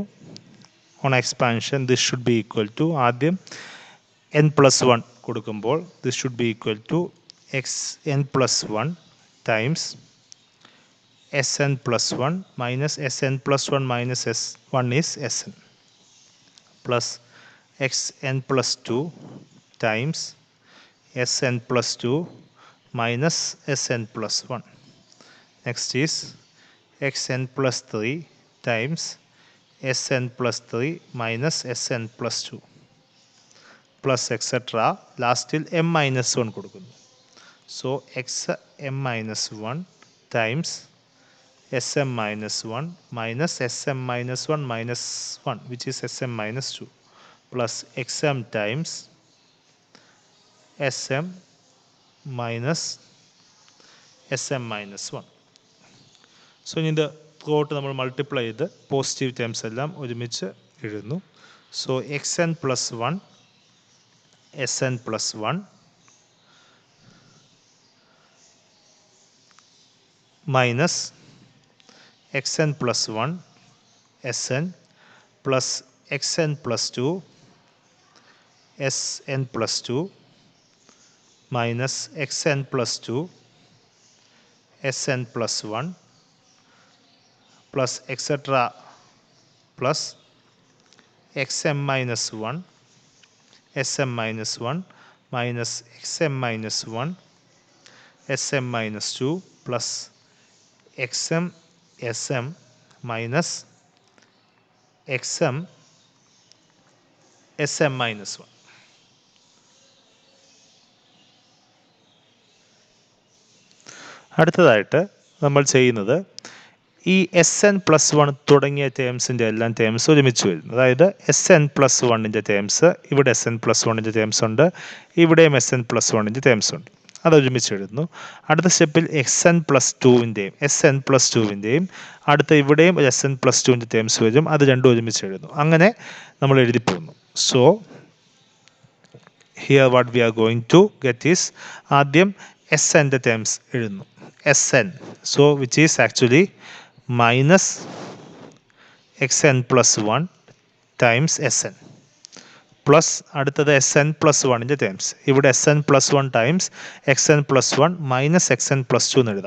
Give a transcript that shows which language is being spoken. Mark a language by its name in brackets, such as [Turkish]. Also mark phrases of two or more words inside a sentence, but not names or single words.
[English] on expansion this should be equal to ആദ്യം n plus 1 കൊടുക്കുമ്പോൾ this should be equal to n plus 1 times sn plus 1 minus sn plus 1 minus s1 is sn plus xn plus 2 times sn plus 2 minus sn plus 1. Next is xn plus 3 times sn plus 3 minus sn plus 2 plus etc. [Malayalam] ലാസ്റ്റിൽ m minus 1 കൊടുക്കുന്നു. [English] So xm minus 1 times sm minus 1 minus sm minus 1 minus 1 which is sm minus 2 plus xm times sm minus sm minus 1. [Malayalam] സോ ഇനി ഇത് ത്രൂഔട്ട് നമ്മൾ മൾട്ടിപ്ലൈ ചെയ്ത് [English] positive terms [Malayalam] എല്ലാം ഒരുമിച്ച് എഴുതുന്നു. [English] so xn plus 1 sn plus 1 minus xn plus 1 sn plus xn plus 2 sn plus 2 minus xn plus 2 sn plus 1 plus etc. plus xm minus 1 sm minus 1 minus xm minus 1 sm minus 2 plus xm sm minus xm sm minus 1. [Malayalam] അടുത്തതായിട്ട് നമ്മൾ ചെയ്യുന്നത് ഈ sn പ്ലസ് 1 തുടങ്ങിയ ടേംസിൻ്റെ എല്ലാം ടേംസ് ഒരുമിച്ച് വരുന്നു. അതായത് sn പ്ലസ് 1ൻ്റെ ടേംസ് ഇവിടെ sn പ്ലസ് 1ൻ്റെ ടേംസ് ഉണ്ട്, ഇവിടെയും sn പ്ലസ് 1ൻ്റെ ടേംസ് ഉണ്ട്. അത് ഒരുമിച്ച് എഴുതുന്നു. അടുത്ത സ്റ്റെപ്പിൽ xn പ്ലസ് 2വിൻ്റെയും sn പ്ലസ് 2വിൻ്റെയും അടുത്ത ഇവിടെയും sn പ്ലസ് 2ൻ്റെ ടേംസ് വരും. അത് രണ്ടും ഒരുമിച്ച് എഴുതുന്നു. അങ്ങനെ നമ്മൾ എഴുതി പോകുന്നു. [English] so here what we are going to get is [Malayalam] ആദ്യം snൻ്റെ ടേംസ് എഴുതുന്നു. [English] sn so which is actually minus xn plus 1 times sn plus അടുത്തത് sn പ്ലസ് 1ൻ്റെ ടേംസ്. [Malayalam] ഇവിടെ [English] sn plus 1 times xn plus 1 minus xn plus 2 [Malayalam] എന്ന് എഴുതാം.